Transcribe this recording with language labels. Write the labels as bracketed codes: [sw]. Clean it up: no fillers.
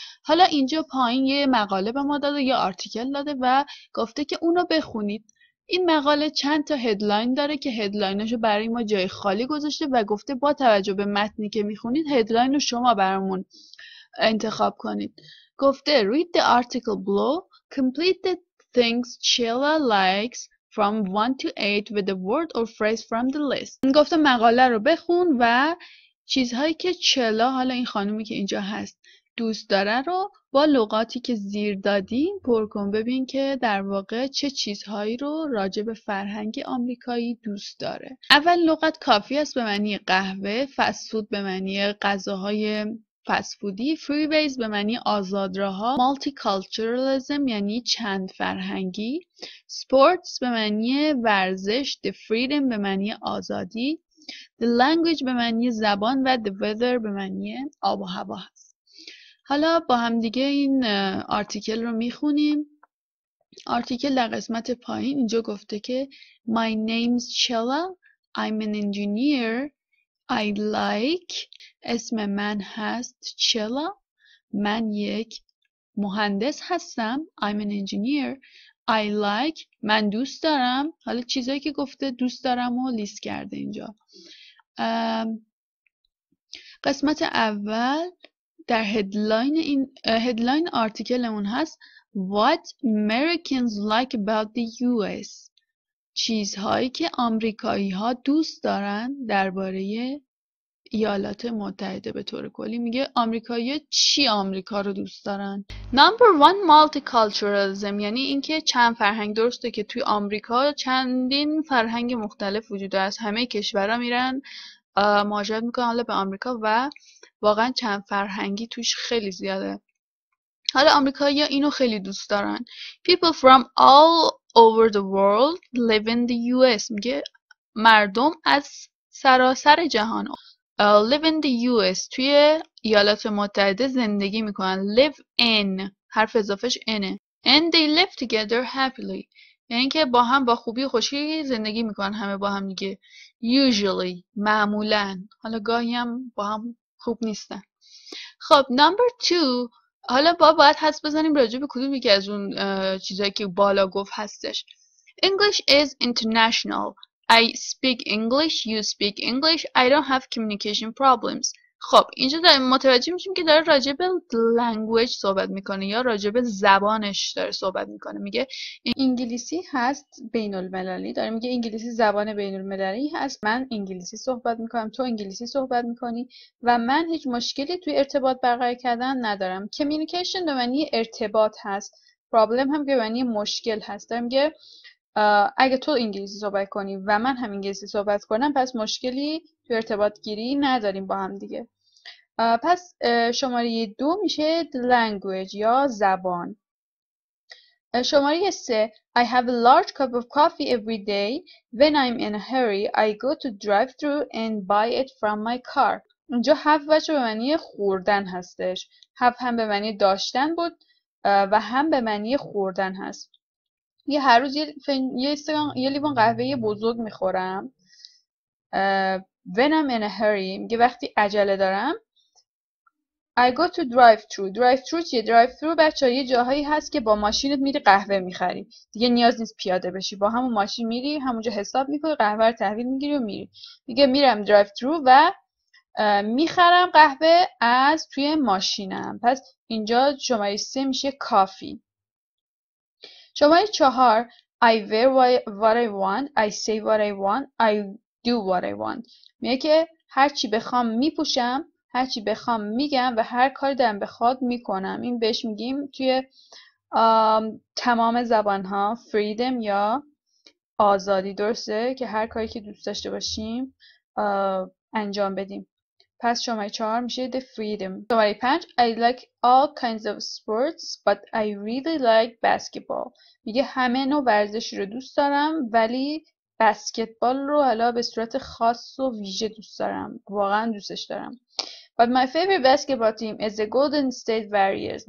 [fa] حالا اینجا پایین یه مقاله به ما داده یا آرتیکل داده و گفته که اونو بخونید. این مقاله چند تا هدلاین داره که هدلایناشو برای ما جای خالی گذاشته و گفته با توجه به متنی که میخونید هدلاین رو شما برامون انتخاب کنید. گفته [en] read the article below, complete the things Sheila likes from 1 to 8 with a word or phrase from the list. [fa] گفته مقاله رو بخون و چیزهایی که چلا، حالا این خانومی که اینجا هست، دوست داره رو با لغاتی که زیر دادیم پر کن. ببین که در واقع چه چیزهایی رو راجع به فرهنگ آمریکایی دوست داره. اول لغت کافی است به معنی قهوه، فست فود به معنی غذاهای فست فودی، فریویز به معنی آزادراها، مالتیکالچرالیسم یعنی چند فرهنگی، سپورتس به معنی ورزش، the freedom به معنی آزادی، the language به معنی زبان و the weather به معنی آب و هوا هست. حالا با هم دیگه این آرتیکل رو میخونیم. آرتیکل در قسمت پایین اینجا گفته که [en] My name's Chella, I'm an engineer, I like. [fa] اسم من هست چلا، من یک مهندس هستم. [en] I'm an engineer. I like. [fa] من دوست دارم. حالا چیزایی که گفته دوست دارم و لیست کرده اینجا. قسمت اول در هدلاین آرتیکلمون هست [en] What Americans like about the US. [fa] چیزهایی که آمریکایی ها دوست دارن درباره ایالات متحده. به طور کلی میگه آمریکایی‌ها چی آمریکا رو دوست دارن. Number 1 multiculturalism یعنی اینکه چند فرهنگ. درسته که توی آمریکا چندین فرهنگ مختلف وجود هست. همه کشورها میرن مهاجرت میکنن حالا به آمریکا و واقعا چند فرهنگی توش خیلی زیاده. حالا آمریکایی‌ها اینو خیلی دوست دارن. [en] People from all over the world live in the US. [fa] میگه مردم از سراسر جهان [en] live in the US [fa] توی ایالات متحده زندگی میکنن. live in حرف اضافهش اینه. [en] and they live together happily [fa] یعنی که با هم با خوبی و خوشی زندگی میکنن همه با هم دیگه. usually معمولا، حالا گاهی هم با هم خوب نیستن. خب number 2 حالا باید حدس بزنیم راجع به کدوم یکی از اون چیزایی که بالا گفت هستش. [en] English is international. I speak English, you speak English, I don't have communication problems. [fa] خب اینجا متوجه میشیم که داره راجع به language صحبت میکنه یا راجع به زبانش داره صحبت میکنه. میگه انگلیسی هست بین المللی، داره میگه انگلیسی زبان بین المللی هست. من انگلیسی صحبت میکنم، تو انگلیسی صحبت میکنی و من هیچ مشکلی توی ارتباط برقرار کردن ندارم. communication به معنی ارتباط هست، problem هم به معنی مشکل هست. داره میگه اگه تو انگلیسی صحبت کنی و من هم انگلیسی صحبت کنم پس مشکلی تو ارتباط گیری نداریم با هم دیگه. پس شماره 2 میشه the language یا زبان. [en] شماره 3 I have a large cup of coffee every day. When I'm in a hurry I go to drive-through and buy it from my car. [fa] اینجا have بچه به معنی خوردن هستش. have هم به معنی داشتن بود و هم به معنی خوردن هست. هر روز یه لیوان قهوه بزرگ میخورم. [en] When I'm in a hurry [fa] میگه وقتی عجله دارم. [en] I go to drive-through. [fa] drive-through چیه؟ drive-through بچه یه جاهایی هست که با ماشینت میری قهوه میخری. دیگه نیاز نیست پیاده بشی، با همون ماشین میری همونجا حساب میکنی، قهوه رو تحویل میگیری و میری. میگه میرم drive-through و میخرم قهوه از توی ماشینم. پس اینجا شماره 3 میشه کافی. شماره 4 [en] I wear what I want. I say what I want. I do what I want. [fa] میگه که هر چی بخوام میپوشم، هر چی بخوام میگم و هر کاری دلم بخواد میکنم. این بهش میگیم توی تمام زبانها freedom یا آزادی، درسته؟ که هر کاری که دوست داشته باشیم انجام بدیم. پس شماره 4 میشه the freedom. [en] شماره 5 I like all kinds of sports but I really like basketball. [fa] میگه همه نوع ورزشی رو دوست دارم ولی بسکتبال رو حالا به صورت خاص و ویژه دوست دارم، واقعا دوستش دارم. [en] But my favorite basketball team is the Golden State Warriors.